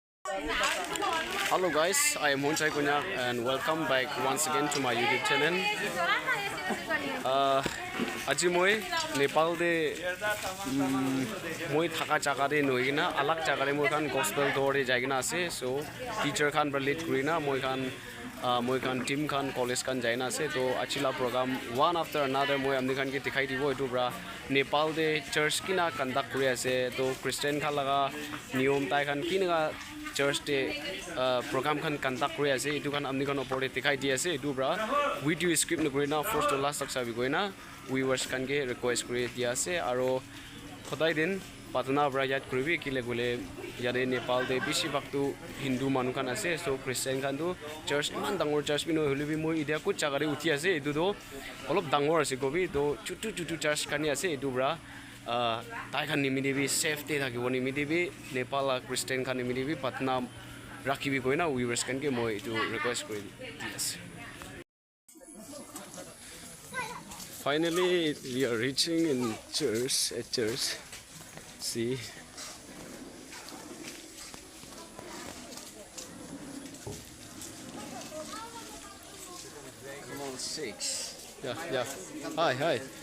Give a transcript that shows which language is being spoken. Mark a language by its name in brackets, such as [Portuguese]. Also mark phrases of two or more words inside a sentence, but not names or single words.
[English] Hello guys, I am Hunchai Kunyak and welcome back once again to my YouTube channel. [Naga Pidgin] Aji moi Nepal de moi thaka jaga de noigina alak jaga de moi kan gospel dore jaigina ase so teacher kan berlit kurina moi kan team kan college kan jaina ase to achila program [English] one after another [Naga Pidgin] moi amni kan ke dikhai dibo etu bra Nepal de church kina conduct kuri ase to Christian khalaga niyom tai kan kina church de program kan conduct kuri ase etu kan amni kan opor de dikhai di ase etu bra [English] video script [Naga Pidgin] na kurina [English] first to last [Naga Pidgin] tak sabi goina viewers kan ke request kuri di ase aro khodai din patna bra yat kuribi kile gole yare Nepal de bishi baktu Hindu manu kan ase so Christian kan tu church man dangor church bino holibi moi idia ku chagare uthi ase etu do olop dangor ase gobi to chutu church kan ase etu bra tai kan nimidibi safety thakibo nimidibi Nepal Christian kan nimidibi patna rakhibi koina viewers kan ke moi etu request kuri di ase. [English] Finally, we are reaching in church, at church. See. Come on, 6. Yeah. Hi.